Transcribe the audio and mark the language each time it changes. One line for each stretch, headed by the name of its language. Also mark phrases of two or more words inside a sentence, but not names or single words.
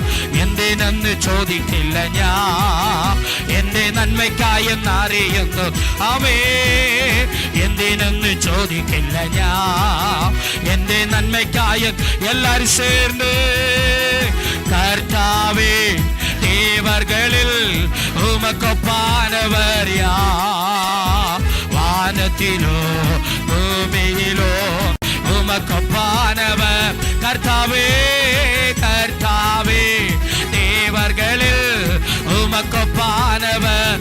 Malayalam: എന്തിനെന്ന് ചോദിക്കില്ല ഞാൻ. എന്റെ നന്മയ്ക്കായെന്നറിയുന്നു അവേ. എന്തിനെന്ന് ചോദിക്കില്ല ഞാൻ. എന്റെ നന്മയ്ക്കായ എല്ലാരും ചേർന്ന് കർത്താവേ
Tamil: தேவர்களில் உமக்கொப்பானவர் யார். வானத்திலோ பூமியிலோ உமக்கொப்பானவர் கர்த்தாவே. கர்த்தாவே தேவர்களில் உமக்கொப்பானவர்.